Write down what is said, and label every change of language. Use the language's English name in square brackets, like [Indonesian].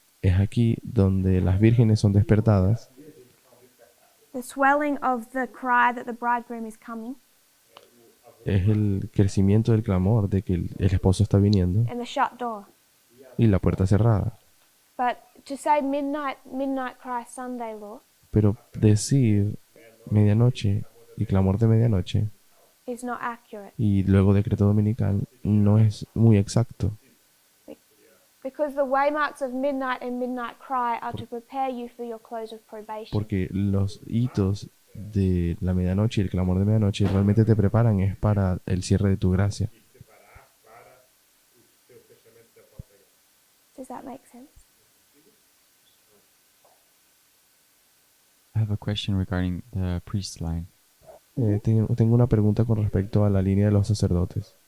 [Spanish] Es aquí donde las vírgenes son despertadas. [English] The swelling of the cry that the bridegroom is coming, [Spanish] Es el crecimiento del clamor de que el esposo está viniendo [English] and the shut door. [Spanish] y la puerta cerrada. [English] But to say midnight, midnight cry, Sunday law [Spanish] Pero decir medianoche y clamor de medianoche [English] is not accurate. [Spanish] y luego decreto dominical no es muy exacto. [English] Because the waymarks of midnight and midnight cry are to prepare you for your close of probation. [Spanish] Porque los hitos de la medianoche y el clamor de medianoche realmente te preparan es para el cierre de tu gracia. [English] Does that make sense? I have a question regarding the priest line. [Spanish] Tengo una pregunta con respecto a la línea de los sacerdotes.